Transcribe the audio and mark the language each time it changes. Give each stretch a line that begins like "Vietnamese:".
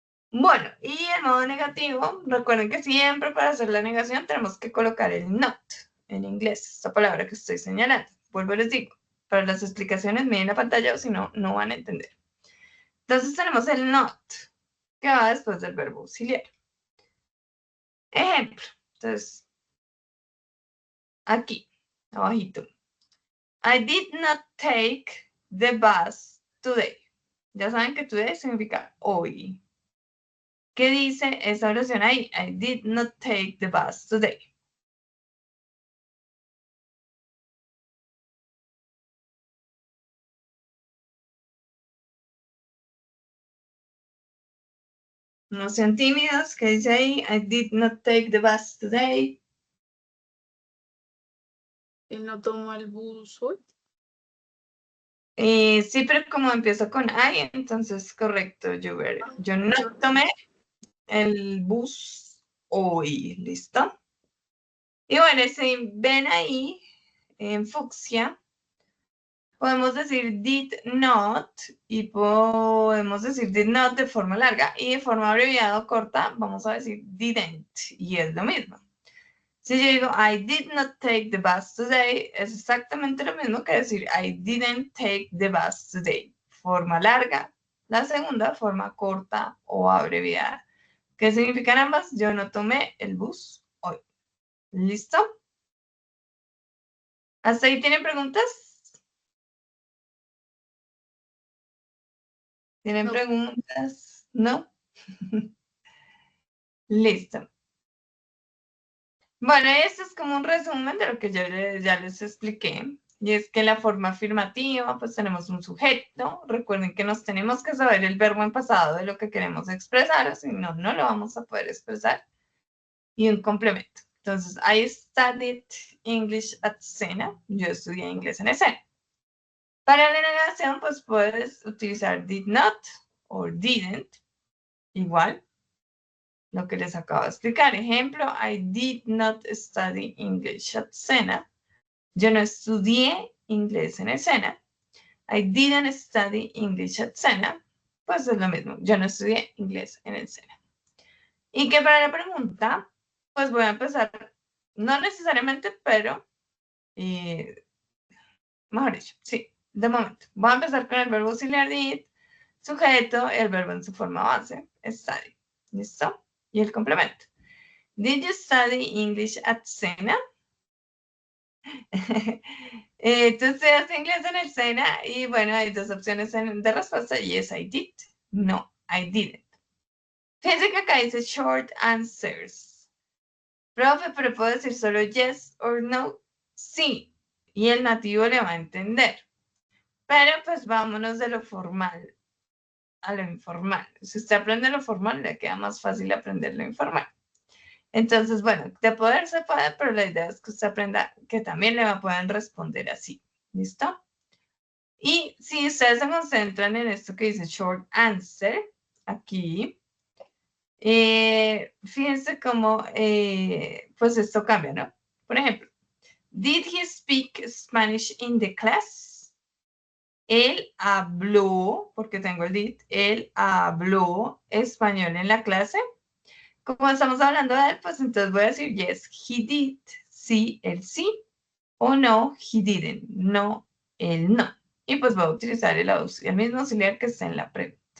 Spanish: Bueno, y el modo negativo, recuerden que siempre para hacer la negación tenemos que colocar el not en inglés, esta palabra que estoy señalando. Vuelvo y les digo, para las explicaciones miren la pantalla o si no, no van a entender. Entonces tenemos el not, que va después del verbo auxiliar. Ejemplo, entonces, aquí, abajito.
English: I did not take the bus today.
Spanish: Ya saben que today significa hoy. ¿Qué dice esa oración ahí?
English: I did not take the bus today.
Spanish: No sean tímidos, ¿qué dice ahí?
English: I did not take the bus today.
Spanish: Él no tomó el bus hoy. Sí, pero como empiezo con I, entonces correcto, yo no tomé el bus hoy, ¿listo? Y bueno, si ven ahí, en fucsia, podemos decir did not y podemos decir did not de forma larga y de forma abreviada o corta vamos a decir didn't y es lo mismo. Si yo digo
English: I did not take the bus today
Spanish: es exactamente lo mismo que decir
English: I didn't take the bus today.
Spanish: Forma larga, la segunda forma corta o abreviada. ¿Qué significan ambas? Yo no tomé el bus hoy. ¿Listo? ¿Hasta ahí tienen preguntas? ¿Tienen No. preguntas? ¿No? Listo. Bueno, esto es como un resumen de lo que yo ya les expliqué. Y es que la forma afirmativa, pues tenemos un sujeto. Recuerden que nos tenemos que saber el verbo en pasado de lo que queremos expresar, o si no, no lo vamos a poder expresar. Y un complemento.
English: Entonces, I studied English at Sena.
Spanish: Yo estudié inglés en Sena. Para la negación, pues puedes utilizar did not o didn't. Igual, lo que les acabo de explicar. Ejemplo,
English: I did not study English at Sena.
Spanish: Yo no estudié inglés en el Sena.
English: I didn't study English at Sena.
Spanish: Pues es lo mismo. Yo no estudié inglés en el Sena. Y que para la pregunta, pues voy a empezar, no necesariamente, pero, mejor dicho, sí, de momento. Voy a empezar con el verbo auxiliar did, sujeto, el verbo en su forma base, study. ¿Listo? Y el complemento.
English: Did you study English at Sena?
Spanish: Tú estudiaste inglés en el Sena y bueno, hay dos opciones de respuesta.
English: Yes, I did. No, I didn't.
Spanish: Fíjense que acá dice
English: short answers.
Spanish: Profe, pero puedo decir solo
English: yes or no.
Spanish: Sí. Y el nativo le va a entender. Pero pues vámonos de lo formal a lo informal. Si usted aprende lo formal, le queda más fácil aprender lo informal. Entonces, bueno, de poder se puede, pero la idea es que usted aprenda que también le pueden responder así. ¿Listo? Y si ustedes se concentran en esto que dice short answer, aquí, fíjense cómo, pues esto cambia, ¿no? Por ejemplo,
English: did he speak Spanish in the class?
Spanish: Él habló, porque tengo el did, él habló español en la clase. Como estamos hablando de él, pues entonces voy a decir
English: yes, he did,
Spanish: sí, él sí, o
English: no, he didn't,
Spanish: no, él no. Y pues voy a utilizar el mismo auxiliar que está en la pregunta.